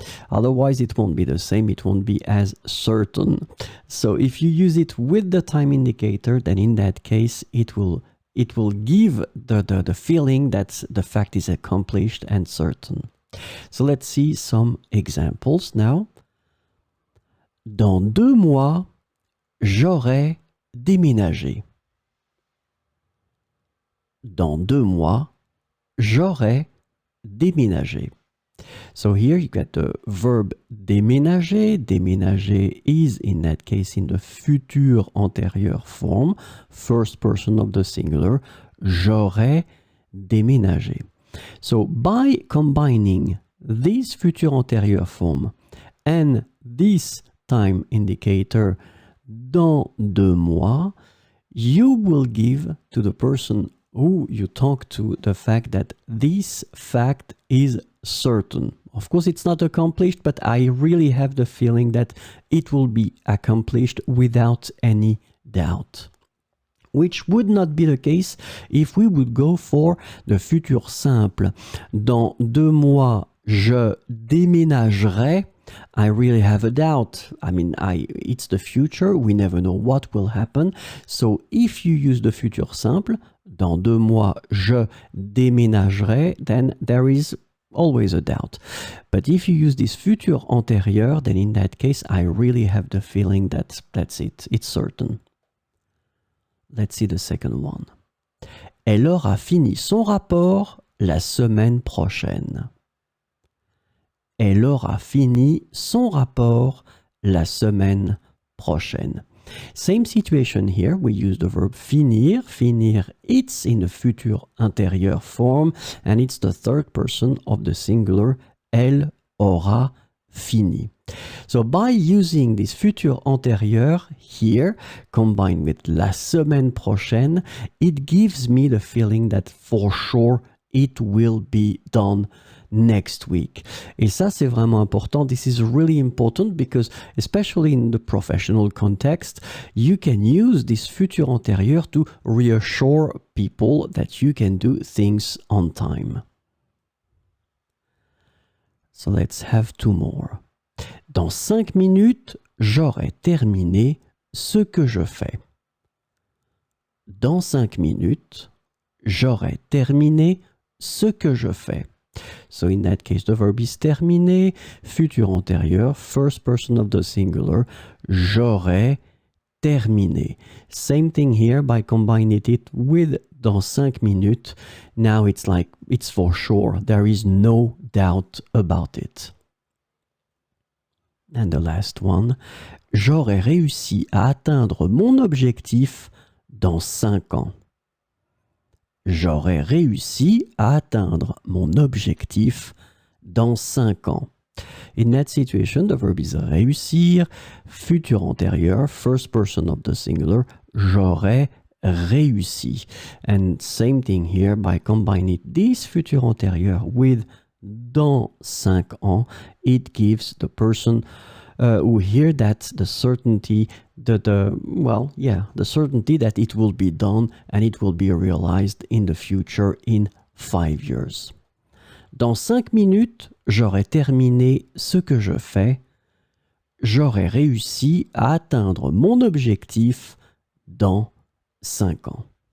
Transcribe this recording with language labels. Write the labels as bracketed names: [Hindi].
[English] Otherwise, it won't be the same. It won't be as certain. So if you use it with the time indicator, then in that case, it will give the feeling that the fact is accomplished and certain. So let's see some examples now. [French] Dans 2 mois, j'aurai déménagé. Dans 2 mois, j'aurai déménagé. [English] So here you get the verb déménager. Déménager is in that case in the futur antérieur form, first person of the singular. [French] J'aurai déménagé. [English] So by combining this futur antérieur form and this time indicator [French] dans 2 mois, [English] you will give to the person who you talk to the fact that this fact is certain. Of course, it's not accomplished, but I really have the feeling that it will be accomplished without any doubt. Which would not be the case if we would go for the futur simple. [French] Dans 2 mois, je déménagerai. [English] I really have a doubt. I mean, it's the future. We never know what will happen. So if you use the futur simple, [French] dans 2 mois, je déménagerai, [English] then there is always a doubt. But if you use this futur antérieur, then in that case, I really have the feeling that that's it. It's certain. Let's see the second one. [French] Elle aura fini son rapport la semaine prochaine. Elle aura fini son rapport la semaine prochaine. [English] Same situation here. We use the verb finir. Finir, it's in the futur antérieur form, and it's the third person of the singular. [French] Elle aura fini. [English] So by using this futur antérieur here, combined with [French] la semaine prochaine, [English] it gives me the feeling that for sure it will be done next week. [French] Et ça, c'est vraiment important. [English] This is really important because, especially in the professional context, you can use this futur antérieur to reassure people that you can do things on time. So let's have 2 more. [French] Dans 5 minutes, j'aurai terminé ce que je fais. Dans 5 minutes, j'aurai terminé ce que je fais. [English] So in that case, the verb is terminé, futur antérieur, first person of the singular, [French] j'aurai terminé. [English] Same thing here by combining it with [French] dans 5 minutes. [English] Now it's like, it's for sure. There is no doubt about it. And the last one, [French] j'aurai réussi à atteindre mon objectif dans 5 ans. J'aurai réussi à atteindre mon objectif dans 5 ans. [English] In that situation, the verb is réussir, futur antérieur, first person of the singular, [French] j'aurai réussi. [English] And same thing here by combining this futur antérieur with [French] dans 5 ans, [English] it gives the person who hear that the certainty, the certainty that it will be done and it will be realized in the future in 5 years. [French] Dans 5 minutes, j'aurai terminé ce que je fais. J'aurai réussi à atteindre mon objectif dans 5 ans.